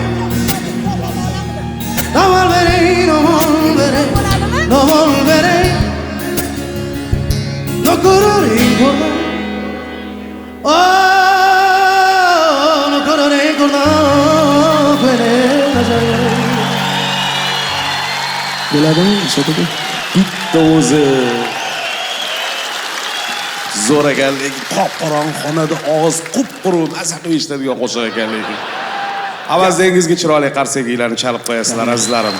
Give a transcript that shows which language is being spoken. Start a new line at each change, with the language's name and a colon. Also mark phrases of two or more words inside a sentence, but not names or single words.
Spanish: No volveré, no volveré, no volveré. No correré, oh, no correré, no correré.
Uzbek: Bitta o'zi zo'r ekan, lekin qop-qorong'i xonada ovoz qup-quruq maza qilib eshitadigan qo'shiq ekan lekin. Avazingizga chiroyli qarsaklarni chalib qo'yasizlar azizlarim.